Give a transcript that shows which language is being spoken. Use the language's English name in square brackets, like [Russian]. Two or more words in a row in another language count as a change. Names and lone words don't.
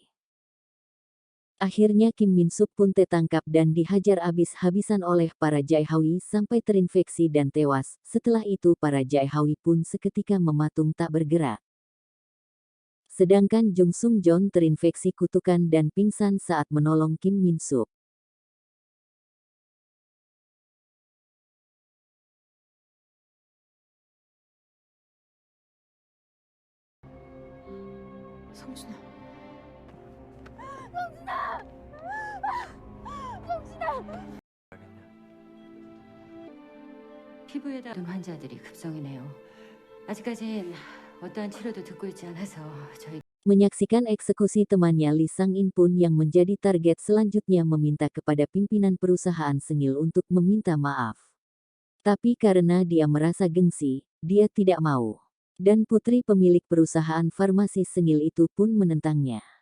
[Indonesian] Akhirnya Kim Min Sup pun tertangkap dan dihajar habis-habisan oleh para Jaehawi sampai terinfeksi dan tewas. Setelah itu para Jaehawi pun seketika mematung tak bergerak. Sedangkan Jung Sung Jon terinfeksi kutukan dan pingsan saat menolong Kim Min Sup. [Korean] 성준아. 피부에 닿은 환자들이 급성이네요. 아직까진 어떠한 치료도 듣고 있지 않아서 저희 [Indonesian] Menyaksikan eksekusi temannya Lee Sang-in pun yang menjadi target selanjutnya meminta kepada pimpinan perusahaan Sengil untuk meminta maaf. Tapi karena dia merasa gengsi, dia tidak mau. Dan putri pemilik perusahaan farmasi Sengil itu pun menentangnya.